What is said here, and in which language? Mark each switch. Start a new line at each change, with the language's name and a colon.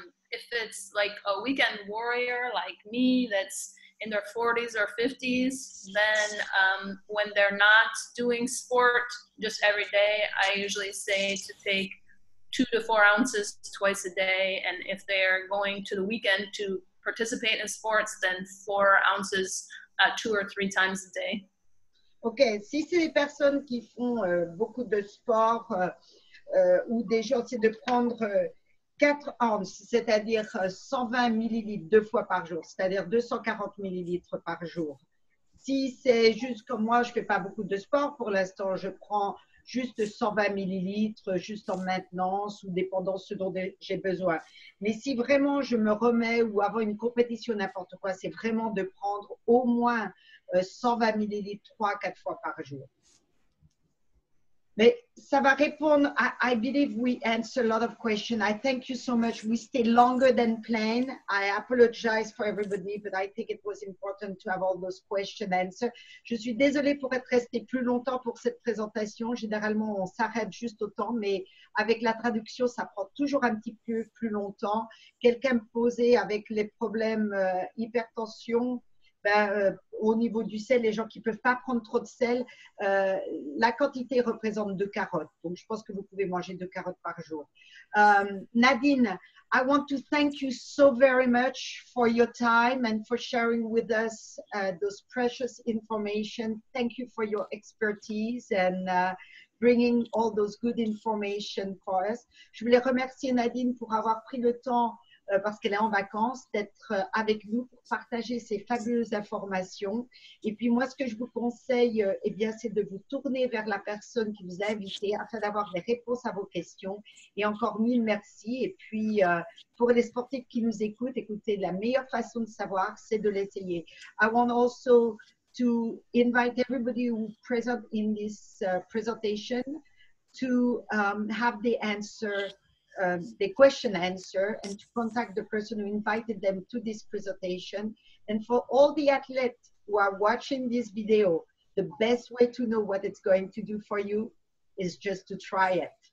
English: If it's like a weekend warrior like me that's in their 40s or 50s, then when they're not doing sport just every day, I usually say to take 2 to 4 ounces twice a day. And if they're going to the weekend to participate in sports, then 4 ounces 2 or 3 times a day.
French: Ok, si c'est des personnes qui font beaucoup de sport ou des gens, c'est de prendre 4 ounces, c'est-à-dire 120 millilitres 2 fois par jour, c'est-à-dire 240 millilitres par jour. Si c'est juste comme moi, je ne fais pas beaucoup de sport pour l'instant, je prends juste 120 millilitres, juste en maintenance ou dépendant ce dont j'ai besoin. Mais si vraiment je me remets ou avant une compétition, n'importe quoi, c'est vraiment de prendre au moins 120 millilitres 3 à 4 fois par jour. Mais ça va répondre.
English: I believe we answer a lot of questions. I thank you so much. We stay longer than planned. I apologize for everybody, but I think it was important to have all those questions answered.
French: Je suis désolée pour être restée plus longtemps pour cette présentation. Généralement, on s'arrête juste au temps, mais avec la traduction, ça prend toujours un petit peu plus longtemps. Quelqu'un me posait avec les problèmes hypertension, au niveau du sel, les gens qui ne peuvent pas prendre trop de sel, la quantité représente 2 carottes. Donc, je pense que vous pouvez manger 2 carottes par jour.
English: Nadine, I want to thank you so very much for your time and for sharing with us those precious information. Thank you for your expertise and bringing all those good information for us.
French: Je voulais remercier Nadine pour avoir pris le temps parce qu'elle est en vacances, d'être avec nous pour partager ces fabuleuses informations. Et puis moi, ce que je vous conseille, eh bien, c'est de vous tourner vers la personne qui vous a invité afin d'avoir des réponses à vos questions. Et encore 1000 merci. Et puis, pour les sportifs qui nous écoutent, écoutez, la meilleure façon de savoir, c'est de l'essayer.
English: I want also to invite everybody who present in this presentation to have the answer the question answer and to contact the person who invited them to this presentation. And for all the athletes who are watching this video, the best way to know what it's going to do for you is just to try it.